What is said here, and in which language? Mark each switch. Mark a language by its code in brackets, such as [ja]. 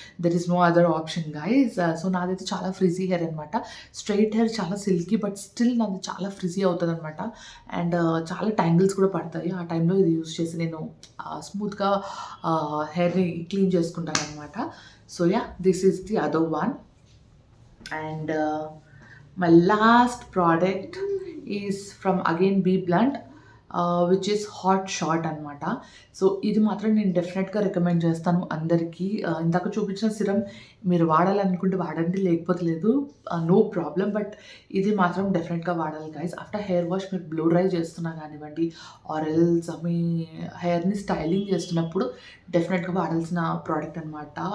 [en] There is no other option guys. [te] So, నాదైతే చాలా frizzy hair అనమాట. స్ట్రెయిట్ హెయిర్ చాలా సిల్కీ బట్ స్టిల్ నాది చాలా ఫ్రిజీ అవుతుందనమాట. అండ్ చాలా ట్యాంగిల్స్ కూడా పడతాయి. ఆ టైంలో ఇది యూజ్ చేసి నేను స్మూత్‌గా హెయిర్‌ని clean చేసుకుంటాననమాట. [en] So this is the other one. And my last product is from again Bee Blunt, which is Hot Shot అనమాట. [te] సో, ఇది మాత్రం నేను డెఫినెట్‌గా రికమెండ్ చేస్తాను అందరికీ. ఇందాక చూపించిన సిరమ్ మీరు వాడాలనుకుంటే వాడండి, లేకపోతే లేదు. [en] No problem. [te] బట్ ఇది మాత్రం డెఫినెట్‌గా వాడాలి గైస్. ఆఫ్టర్ హెయిర్ వాష్ మీరు బ్లో డ్రై చేస్తున్నా కానివ్వండి ఆర్ ఎల్స్ మీ హెయిర్‌ని స్టైలింగ్ చేస్తున్నప్పుడు డెఫినెట్‌గా వాడాల్సిన ప్రోడక్ట్ అనమాట.